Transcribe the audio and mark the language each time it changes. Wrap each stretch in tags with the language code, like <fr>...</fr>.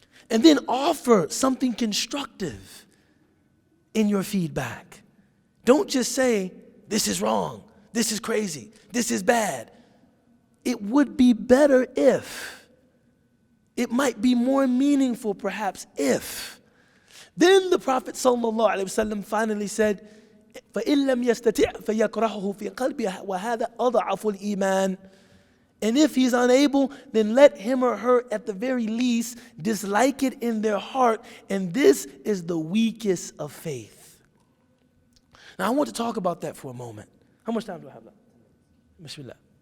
<en>And then offer something constructive in your feedback. Don't just say, this is wrong, this is crazy, this is bad. It would be better if, it might be more meaningful perhaps if. Then the Prophet ﷺ finally said,</en> <ar>فَإِن لَمْ يَسْتَطِعْ فَيَكْرَهُهُ فِي قَلْبِهِ وَهَذَا أَضْعَفُ الْإِيمَانِ.</ar> <en>And if he's unable, then let him or her at the very least dislike it in their heart, and this is the weakest of faith. Now I want to talk about that for a moment. How much time do I have left? Bismillah.</en>